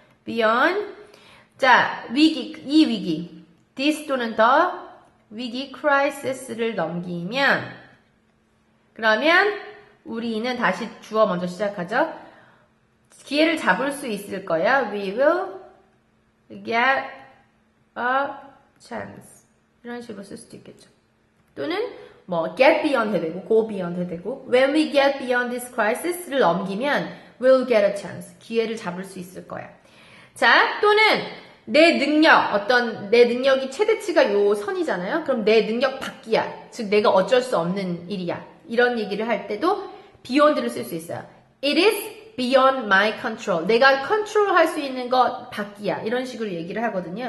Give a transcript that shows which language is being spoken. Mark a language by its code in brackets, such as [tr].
[ko] beyond 자 이 위기 this 또는 the 위기 crisis를 넘기면 그러면 우리는 다시 주어 먼저 시작하죠. 기회를 잡을 수 있을 거야. We will get a chance 이런 식으로 쓸 수도 있겠죠. [en] 또는 뭐 get beyond 해도 되고 go beyond 해도 되고 when we get beyond this crisis를 넘기면 we'll get a chance 기회를 잡을 수 있을 거야. [ko] 자 또는 내 능력이 최대치가 요 선이잖아요. 그럼 내 능력 밖이야. 즉 내가 어쩔 수 없는 일이야. 이런 얘기를 할 때도 beyond를 쓸 수 있어요. It is [en] beyond my control. [ko] 내가 컨트롤할 수 있는 것 밖이야. 이런 식으로 얘기를 하거든요.